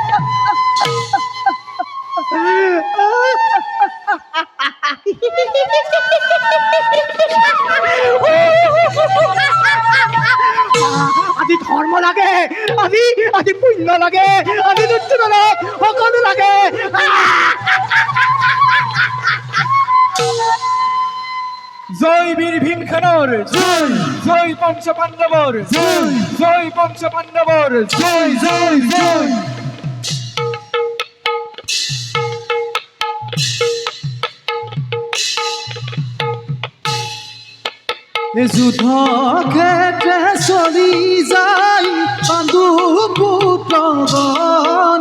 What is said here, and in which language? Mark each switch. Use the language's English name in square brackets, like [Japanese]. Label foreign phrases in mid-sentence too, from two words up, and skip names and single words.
[Assamese] আজি ধৰ্ম লাগে, আজি পুণ্য লাগে, আজি দুৰ্যোধনক সকলো লাগে। জয় বীর ভীমখানর, জয় পঞ্চ পাণ্ডবর, জয় পঞ্চ পাণ্ডবর, জয় জয় জয়। যুদ্ধ ক্ষেত্রে চলি যাই পাণ্ডু পুত্ৰগণ,